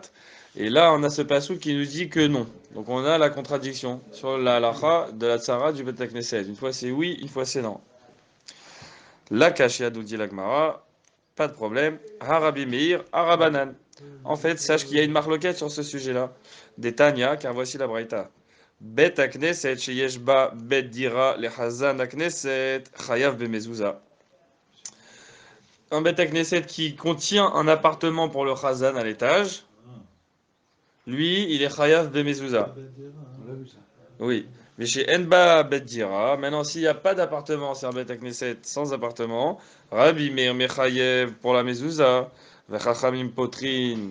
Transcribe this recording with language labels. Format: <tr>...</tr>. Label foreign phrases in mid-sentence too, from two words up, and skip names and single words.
<fr>Et là, on a ce passou qui nous dit que non. Donc on a la contradiction sur la halacha de la tsarat du</fr> <he>בית כנסת.</he> <fr>Une fois c'est oui, une fois c'est non. La kashia nous dit la Gemara, pas de problème.</fr> <he>רבי מאיר רבנן.</he> <fr>En fait, sache qu'il y a une marloquette sur ce sujet-là. Des Tanya, car voici la braïta.</fr> <he>בית כנסת שיש בה בית דירה לחזן הכנסת חייב במזוזה.</he> <fr>Un</fr> <he>בית כנסת</he> <fr>qui contient un appartement pour le Khazan à l'étage, lui, il est</fr> <he>חייב במזוזה.</he> <fr>On l'a vu ça. Oui. Mais chez</fr> <he>אין בה בית דירה,</he> <fr>maintenant, s'il n'y a pas d'appartement, c'est un</fr> <he>בית כנסת</he> <fr>sans appartement,</fr> <he>רבי מאיר מחייב</he> <fr>pour la Mezouza,</fr> <he>וחכמים פוטרין.</he>